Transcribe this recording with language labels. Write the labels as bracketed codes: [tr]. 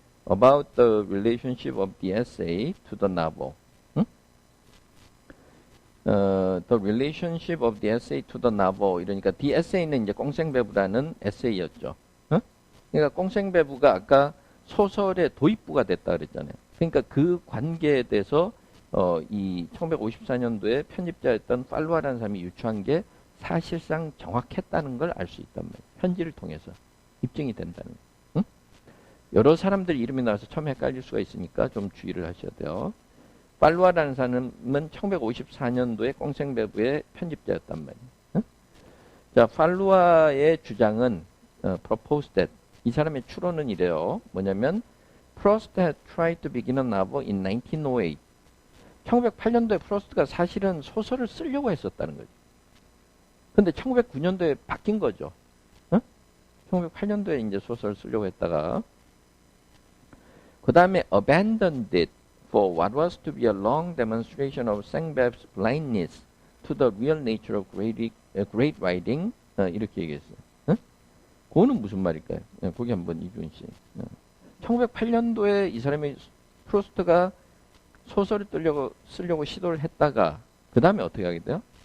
[en] about the relationship of the essay to the novel. [ko] 응? [en] The relationship of the essay to the novel. [ko] 이러니까 [en] the essay [ko] 는 이제 꽁생배부라는 에세이였죠. 응? 그러니까 꽁생배부가 아까 소설의 도입부가 됐다 그랬잖아요. 그러니까 그 관계에 대해서 이 1954년도에 편집자였던 팔루아라는 사람이 유추한 게 사실상 정확했다는 걸 알 수 있단 말이에요. 편지를 통해서 입증이 된다는 거예요. 응? 여러 사람들 이름이 나와서 처음에 헷갈릴 수가 있으니까 좀 주의를 하셔야 돼요. 팔루아라는 사람은 1954년도에 꽁생배부의 편집자였단 말이에요. 응? 자, 팔루아의 주장은 [en] proposed that [ko] 이 사람의 추론은 이래요. 뭐냐면 [en] Proust had tried to begin a novel in 1908. [ko] 1908년도에 프로스트가 사실은 소설을 쓰려고 했었다는 거죠. 근데 1909년도에 바뀐 거죠. 응? 1908년도에 이제 소설을 쓰려고 했다가 그 다음에 [en] abandoned it for what was to be a long demonstration of Sengbev's blindness to the real nature of great writing. [ko] 이렇게 얘기했어요. 응? 그거는 무슨 말일까요? 거기 한번 이준 씨. 1908년도에 이 사람이 프로스트가 소설을 쓰려고 시도를 했다가 그 다음에 어떻게 하게 돼요?